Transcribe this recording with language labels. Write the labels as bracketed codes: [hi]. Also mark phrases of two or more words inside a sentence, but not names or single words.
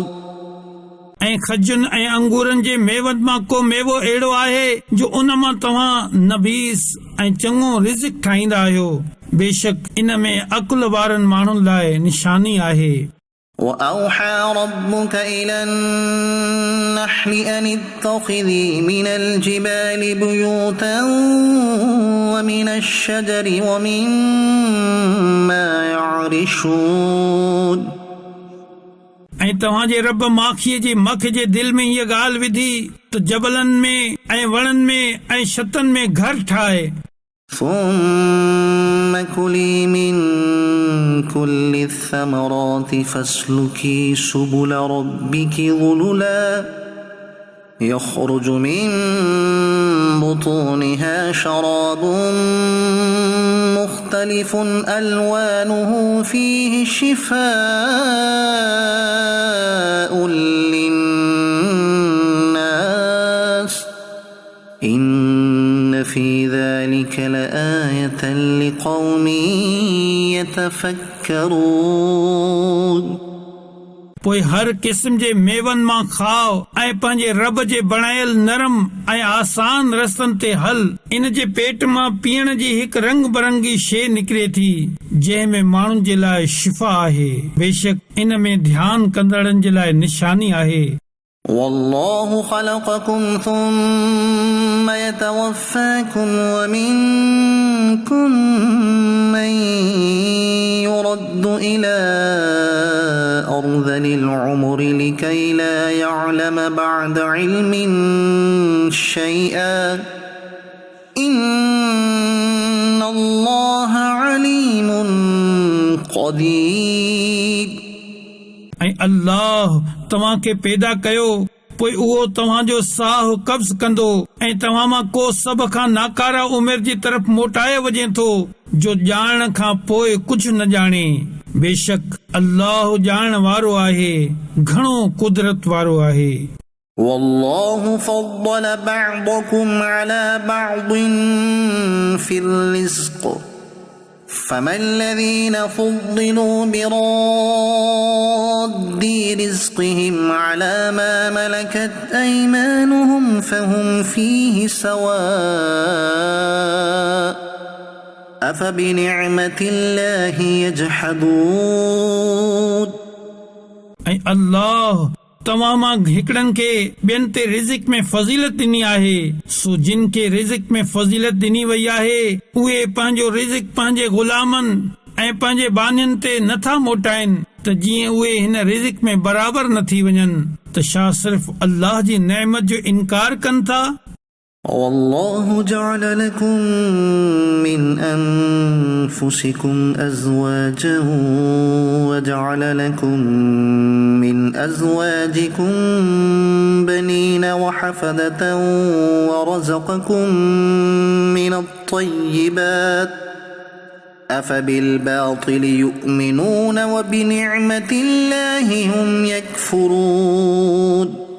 [sd] ऐं खजुनि ऐं अंगूरनि जे मेवनि मां को मेवो अहिड़ो आहे जो उन मां तव्हां नबीस ऐं चङो रिज़्क़ ठाहींदा आहियो बेशक इन में अकुल वारनि माण्हुनि लाइ निशानी आहे [ar] وأوحى ربك إلى النحل أن اتخذي من الجبال بيوتا ومن الشجر ومما يعرشون [sd] ऐं तव्हांजे रब माखीअ जी मख जे दिल में हीअ ॻाल्हि विधी त जबलनि में ऐं वणनि में ऐं छतनि में घर ठाहे। [ar] ثم كلي من كل الثمرات فاسلكي سبل ربك ذللا يخرج من بطونها شراب مختلف ألوانه فيه شفاء للناس إن في ذلك لآية لقوم يتفكرون। [sd] पोइ हर क़िस्म जे मेवनि मां खाओ ऐं पंहिंजे रब जे बणायल नरम ऐं आसान रस्तनि ते हल। इन जे पेट मां पीअण जी हिकु रंग बरंगी शइ निकिरे थी जंहिं में माण्हुनि जे लाइ शिफ़ा आहे। बेशक इन में ध्यानु कंदड़नि जे लाइ निशानी आहे। [ar] والله خلقكم ثم يتوفاكم ومنكم من يرد إلى أرذل العمر لكي لا يعلم بعد علم شيئا إن الله عليم قدير। [sd] ऐं अल्लाह तव्हांखे पैदा कयो, पोइ उहो तव्हांजो साहु कब्ज़ कंदो ऐं तव्हां मां को सभ खां नाकारा उमिरि जी तरफ़ मोटाए वञे थो जो ॼाणण खां पोइ कुझु न ॼाणे। बेशक अल्लाह ॼाणण वारो आहे, घणो कुदरत वारो आहे। [ar] والله فضل بعضكم على بعض في الرزق فما الذين فضلوا براد رزقهم على ما ملكت أيمانهم فهم فيه سواء أفبنعمة الله يجحدون। [sd] ऐं अल्लाह तव्हां मां हिकड़नि खे ॿियनि ते रिज़िक में फज़ीलत ॾिनी आहे, सो जिन खे रिज़िक में फज़ीलत ॾिनी वई आहे उहे पंहिंजो रिज़िक पंहिंजे ग़ुलामनि ऐं पंहिंजे बानियुनि ते नथा मोटाइनि त जीअं उहे हिन रिज़िक में बराबर न थी वञनि त छा सिर्फ़ अल्लाह जी नेमत जो इनकार कनि था। [ar] والله جعل لكم من أنفسكم أزواجا وجعل لكم من أزواجكم بنين وحفدة ورزقكم من الطيبات أفبالباطل يؤمنون وبنعمة الله هم يكفرون।